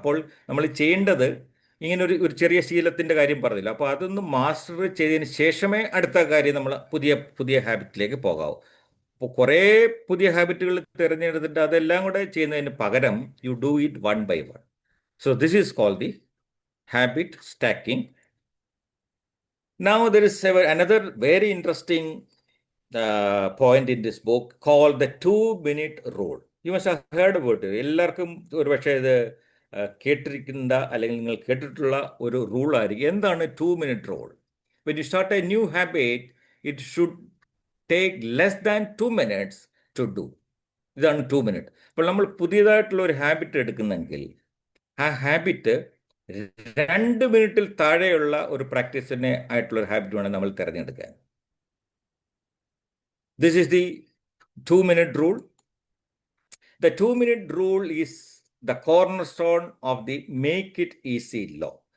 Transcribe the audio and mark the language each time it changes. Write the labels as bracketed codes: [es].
[ml] അപ്പോൾ നമ്മൾ ചെയ്യേണ്ടത് ഇങ്ങനെ ഒരു ചെറിയ ശീലത്തിൻ്റെ കാര്യം പറഞ്ഞില്ല, അപ്പോൾ അതൊന്ന് മാസ്റ്റർ ചെയ്തതിന് ശേഷമേ അടുത്ത കാര്യം നമ്മൾ പുതിയ പുതിയ ഹാബിറ്റിലേക്ക് പോകാവൂ. അപ്പോൾ കുറേ പുതിയ ഹാബിറ്റുകൾ തിരഞ്ഞെടുത്തിട്ട് അതെല്ലാം കൂടെ ചെയ്യുന്നതിന് പകരം [en] You do it one by one. So this is called the habit stacking. Now there is another very interesting point in this book called the 2-minute rule. You must have heard about it. [ml] എല്ലാവർക്കും ഒരു പക്ഷേ ഇത് കേട്ടിരിക്കുന്ന അല്ലെങ്കിൽ നിങ്ങൾ കേട്ടിട്ടുള്ള ഒരു rule ആയിരിക്കും. [en] എന്താണ് 2-minute rule? When you start a new habit, it should take less than 2 minutes to do. [ml] ഇതാണ് 2 minute. അപ്പോൾ നമ്മൾ പുതിയതായിട്ടുള്ള ഒരു ഹാബിറ്റ് എടുക്കുന്നെങ്കിൽ ആ ഹാബിറ്റ് 2 മിനിറ്റിൽ താഴെയുള്ള ഒരു പ്രാക്ടീസിനെ ആയിട്ടുള്ള ഒരു ഹാബിറ്റ് വേണം നമ്മൾ തിരഞ്ഞെടുക്കാൻ. [en] This is the 2-minute rule. The 2-minute rule is the cornerstone of the make it easy law.